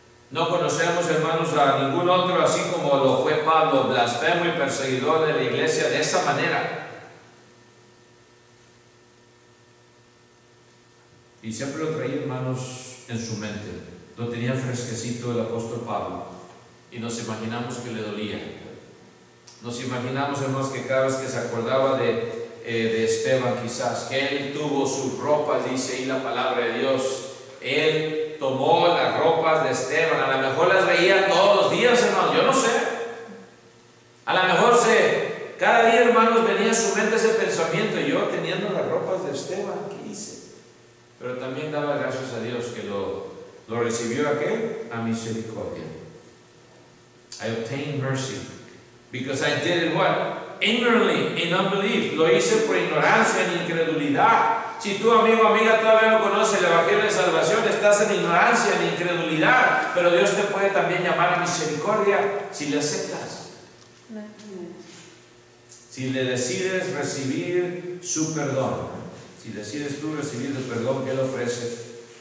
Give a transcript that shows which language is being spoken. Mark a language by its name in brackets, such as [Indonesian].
[Spanish] No conocemos, hermanos, a ningún otro así como lo fue Pablo, blasfemo y perseguidor de la iglesia de esa manera. Y siempre lo traía, hermanos, en su mente. Lo tenía fresquecito el apóstol Pablo. Y nos imaginamos que le dolía. Nos imaginamos, hermanos, que cada vez que se acordaba de Esteban, quizás, que él tuvo sus ropas, dice ahí la palabra de Dios. Él tomó las ropas de Esteban, a lo mejor las veía todos los días, hermanos, yo no sé. A lo mejor cada día, hermanos, venía a su mente ese pensamiento, yo teniendo las ropas de Esteban, ¿qué hice? Pero también daba gracias a Dios que lo recibió aquel a misericordia. [English] I obtained mercy because I did it what? Ignorantly, in unbelief. [Spanish] Lo hice por ignorancia, en incredulidad. Si tú, amigo, amiga, todavía no conoces el Evangelio de Salvación, estás en ignorancia, en incredulidad, pero Dios te puede también llamar a misericordia si le aceptas. Si le decides recibir su perdón, si decides tú recibir el perdón que Él ofrece.